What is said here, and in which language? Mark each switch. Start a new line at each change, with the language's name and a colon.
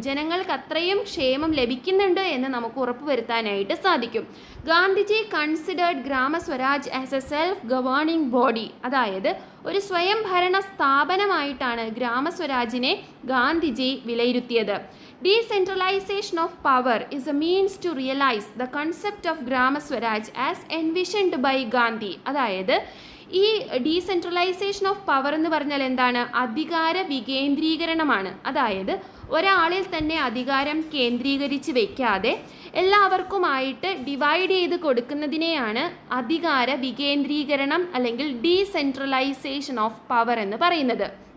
Malayalam: ജനങ്ങൾക്ക് അത്രയും ക്ഷേമം ലഭിക്കുന്നുണ്ട് എന്ന് നമുക്ക് ഉറപ്പുവരുത്താനായിട്ട് സാധിക്കും.
English: Gandhiji considered Gram Swaraj as a self governing body.
Malayalam: അതായത് ഒരു സ്വയം ഭരണ സ്ഥാപനമായിട്ടാണ് ഗ്രാമസ്വരാജിനെ ഗാന്ധിജി വിലയിരുത്തിയത്.
English: Decentralization of power is a means to realize the concept of Gram Swaraj as envisioned by Gandhi.
Malayalam: അതായത് ഈ ഡീസെൻട്രലൈസേഷൻ ഓഫ് പവർ എന്ന് പറഞ്ഞാൽ എന്താണ്? അധികാര വികേന്ദ്രീകരണമാണ്. അതായത് ഒരാളിൽ തന്നെ അധികാരം കേന്ദ്രീകരിച്ച് വയ്ക്കാതെ എല്ലാവർക്കുമായിട്ട് ഡിവൈഡ് ചെയ്ത് കൊടുക്കുന്നതിനെയാണ് അധികാര വികേന്ദ്രീകരണം അല്ലെങ്കിൽ ഡീസെൻട്രലൈസേഷൻ ഓഫ് പവർ എന്ന് പറയുന്നത്.